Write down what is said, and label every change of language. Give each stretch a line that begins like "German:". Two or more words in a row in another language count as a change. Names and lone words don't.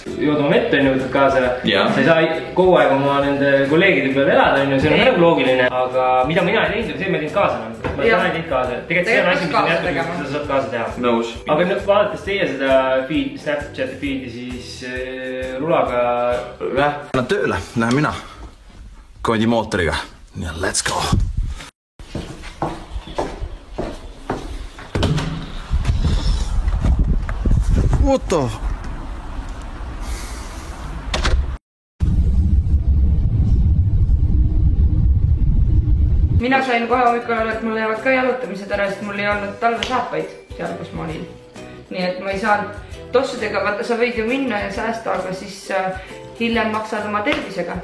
Estonian: Jood oma vett on võtad kaasa. Sa ei saa kogu aeg oma nende kolleegide peal elada, see on nagu loogiline. Aga mida mina ei teinud, see ma ei teinud kaasa. Ma ei teinud kaasa. Tegelikult see on asi, mis on jätkunud, kui sa saad kaasa teha. Nõus. Aga vaadates teie seda Snapchati feedi, siis rulaga... Lähen tööle, lähen mina. Koodi mootoriga.
English: Ja let's go! What the...
Estonian: Mina sain kohe hommikul olla, et mul jäävad ka jalutamised ära, sest mul ei olnud talvesaapaid seal, kus ma olin. Nii et ma ei saanud tossudega, vaata sa võid ju minna ja säästa, aga siis hiljem maksad oma tervisega.